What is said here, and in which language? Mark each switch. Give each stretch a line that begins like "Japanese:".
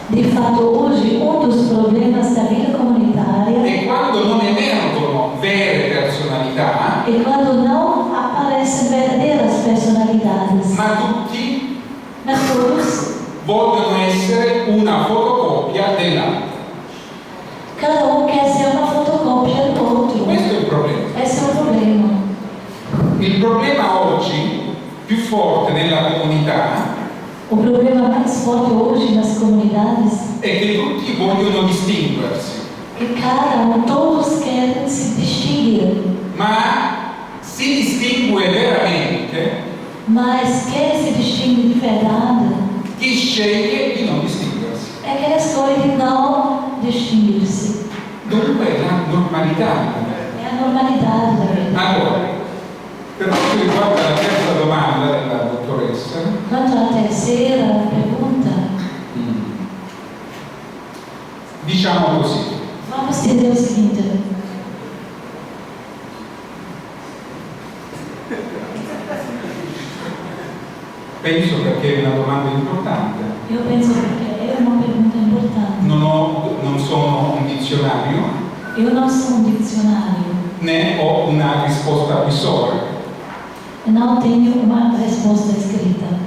Portuguese: De fato, hoje, dos problemas da vida comunitária
Italian: è quando non emergono vere personalità,
Portuguese: é quando não aparecem verdadeiras personalidades,
Italian: ma tutti
Portuguese: mas todos,
Italian: vogliono essere una fotocopia dell'altro.
Portuguese: cada quer ser uma fotocópia do outro.
Italian: Questo è il problema.
Portuguese: Esse é o problema.
Italian: Il problema oggi più forte nella comunità
Portuguese: O problema mais forte hoje nas comunidades
Italian: è che tutti vogliono distinguersi,
Portuguese: é que todos querem se distinguir,
Italian: ma si distingue veramente
Portuguese: mas quem se distingue de verdade
Italian: chi sceglie di non distinguersi.
Portuguese: é quem escolhe de não distinguir-se.
Italian: Dunque è la normalità.
Portuguese: É a normalidade da vida.
Italian: Allora, per quanto riguarda la terza domanda della dottoressa,
Portuguese: Quanto à terceira pergunta,
Italian: diciamo così,
Portuguese: vamos dizer o seguinte:
Italian: penso perché è una domanda importante,
Portuguese: eu penso que é uma pergunta importante.
Italian: non sono un dizionario
Portuguese: Eu não sou dicionário,
Italian: né ho una risposta provvisoria.
Portuguese: eu não tenho uma resposta escrita,